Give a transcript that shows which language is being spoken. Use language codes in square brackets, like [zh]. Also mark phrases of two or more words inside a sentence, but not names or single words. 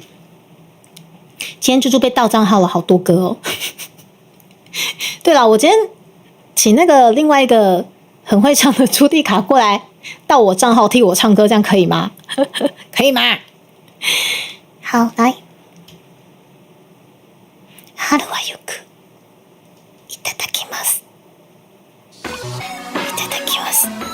[zh] 今天猪猪被盗账号了好多歌哦。对了，我今天请那个另外一个很会唱的朱蒂卡过来盗我账号替我唱歌，这样可以吗？可以吗？好，来。 [ja] 春はよくいただきます。いただきます。